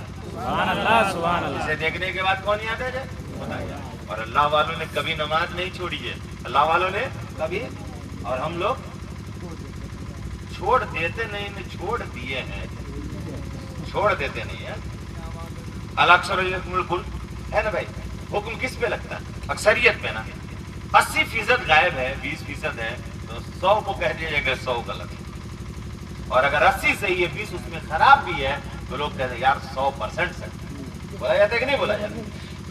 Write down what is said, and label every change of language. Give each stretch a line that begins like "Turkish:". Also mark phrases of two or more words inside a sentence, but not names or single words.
Urdu: سبحان اللہ، سبحان اللہ۔ اسے دیکھنے کے بعد کون یاد آ جائے؟ خدا یاد۔ اور اللہ والوں نے کبھی نماز نہیں چھوڑی ہے، اللہ والوں نے کبھی، اور ہم لوگ چھوڑ دیتے نہیں، چھوڑ دیے ہیں، چھوڑ دیتے نہیں ہیں۔
Arabic: الاکثر یکمل الکل
Urdu: ہے نا بھائی، حکم کس پہ لگتا ہے؟ اکثریت میں نا 80% غائب ہے، 20% ہے، تو 100 کو کہہ دیا جائے کہ 100 غلط ہے، اور اگر 80 صحیح ہے 20 اس میں خراب بھی ہے تو لوگ کہتے ہیں یار 100% صحیح بولا جاتا ہے کہ نہیں بولا جاتا؟